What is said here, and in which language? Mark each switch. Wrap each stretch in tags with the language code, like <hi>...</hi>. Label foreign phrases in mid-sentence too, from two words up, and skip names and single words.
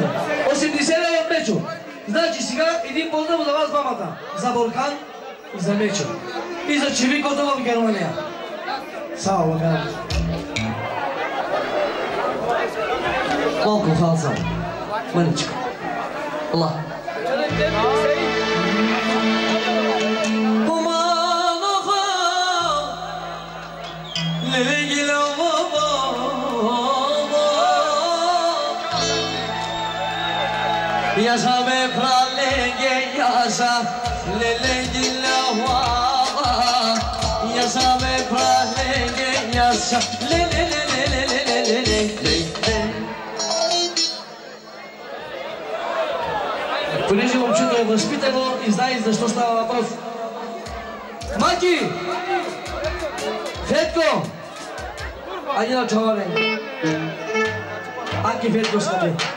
<bg>80 лева от Мечо. Значи сега един поздрав за вас двамата. За Бурхан и за Мечо. И за Чевикото в Германия. Сава, България. Малко халзам. Мъничко. Allah.</bg> <tr>Yaşa be</tr> <rom>pralenge yaşa lelenge lavava</rom> <tr>Yaşa be</tr> <rom>pralenge yaşa lelelelelelelelelele.</rom> <bg>Понеже момчето е възпитано и знае защо става въпрос. Маки! Фетко! Айде на чавале! Аки Фетко скъпи!</bg>